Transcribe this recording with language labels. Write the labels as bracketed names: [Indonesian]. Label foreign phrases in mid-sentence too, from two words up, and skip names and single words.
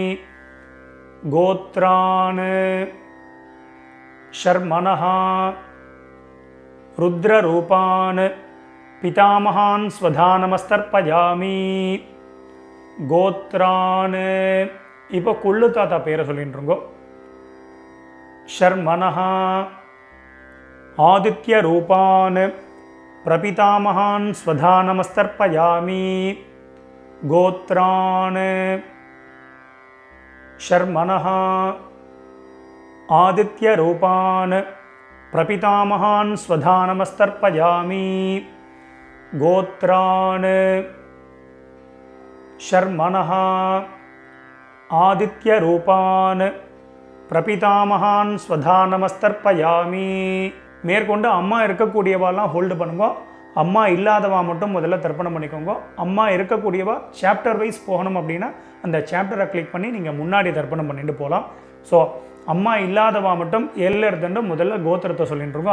[Sanskrit] गोत्रान् शर्मणः रुद्ररूपान् पितामहान् स्वधानमस्तर्पयामि. [Tamil] கோத்ரான். இப்போ கொள்ளு தாத்தா பேரை சொல்லிட்டுருங்கோ. [Sanskrit] शर्मणः आदित्यरूपान् प्रपितामहान् स्वधा नमस्तर्पयामि गोत्रान् शर्मणः आदित्यरूपान् प्रपितामहान् स्वधा नमस्तर्पयामि गोत्रान् शर्मणः आदित्यरूपान् प्रपितामहान् स्वधा नमस्तर्पयामि. [Tamil] மேற்கொண்டு அம்மா இருக்கக்கூடியவாலாம் ஹோல்டு பண்ணுங்க, அம்மா இல்லாதவா மட்டும் முதல்ல தர்ப்பணம் பண்ணிக்கோங்க. அம்மா இருக்கக்கூடியவா [English] chapter wise [Tamil] போகணும் அப்படின்னா அந்த சாப்டரை கிளிக் பண்ணி நீங்கள் முன்னாடி தர்ப்பணம் பண்ணிட்டு போகலாம். ஸோ அம்மா இல்லாதவா மட்டும் எல்ல இருந்துட்டு முதல்ல கோத்திரத்தை சொல்லிட்டு இருக்கோம்.